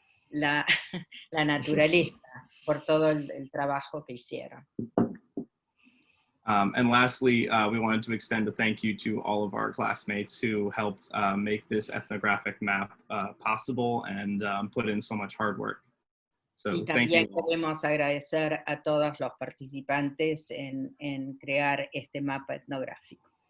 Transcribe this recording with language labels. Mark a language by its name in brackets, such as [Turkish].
[Spanish] la naturaleza, por todo el trabajo que hicieron. [English] And lastly, we wanted to extend a thank you to all of our classmates who helped make this ethnographic map possible and put in so much hard work. So [Spanish] Y [English] thank you. [Spanish] también queremos agradecer a todos los participantes en crear este mapa etnográfico.